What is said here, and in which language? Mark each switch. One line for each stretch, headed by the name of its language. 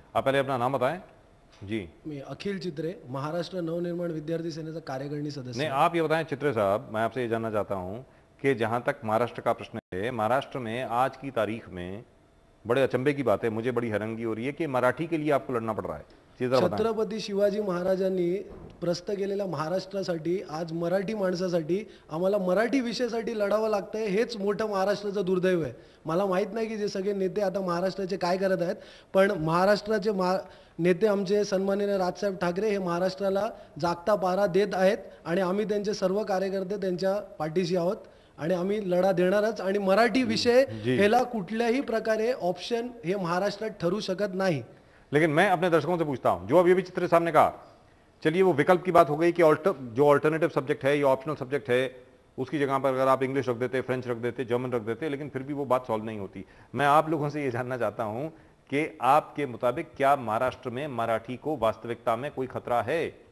Hindi: आप पहले अपना नाम बताएं। जी।
Marathi: मैं अखिल चित्रे, महाराष्ट्र नवनिर्माण विद्यार्थी सेनेचा कार्यकारिणी सदस्य।
Hindi: नहीं, आप ये बताएं चित्रे साहब, मैं आपसे ये जानना चाहता हूं कि जहां तक महाराष्ट्र का प्रश्न है, महाराष्ट्र में आज की तारीख में बड़े अचंभे की बात है, मुझे बड़ी हैरानगी हो रही है कि मराठी के लिए आपको लड़ना पड़ रहा है।
Marathi: छत्रपती शिवाजी महाराजांनी प्रस्थ केलेल्या महाराष्ट्रासाठी आज मराठी माणसासाठी आम्हाला मराठी विषयासाठी लढावं लागतंय, हेच मोठं महाराष्ट्राचं दुर्दैव आहे। मला माहित नाही की जे सगळे नेते आता महाराष्ट्राचे काय करत आहेत, पण महाराष्ट्राचे नेते आमचे सन्माननीय राजसाहेब ठाकरे हे महाराष्ट्राला जागता पारा देत आहेत, आणि आम्ही त्यांचे सर्व कार्यकर्ते त्यांच्या पाठीशी आहोत, आणि आम्ही लढा देणारच। आणि मराठी विषय ह्याला कुठल्याही प्रकारे ऑप्शन हे महाराष्ट्रात ठरू शकत नाही।
Hindi: लेकिन मैं अपने दर्शकों से पूछता हूं, जो अब ये भी चित्र साहब ने कहा, चलिए वो विकल्प की बात हो गई कि जो ऑल्टरनेटिव सब्जेक्ट है या ऑप्शनल सब्जेक्ट है, उसकी जगह पर अगर आप इंग्लिश रख देते, फ्रेंच रख देते, जर्मन रख देते, लेकिन फिर भी वो बात सॉल्व नहीं होती। मैं आप लोगों से ये जानना चाहता हूं कि आपके मुताबिक क्या महाराष्ट्र में मराठी को वास्तविकता में कोई खतरा है?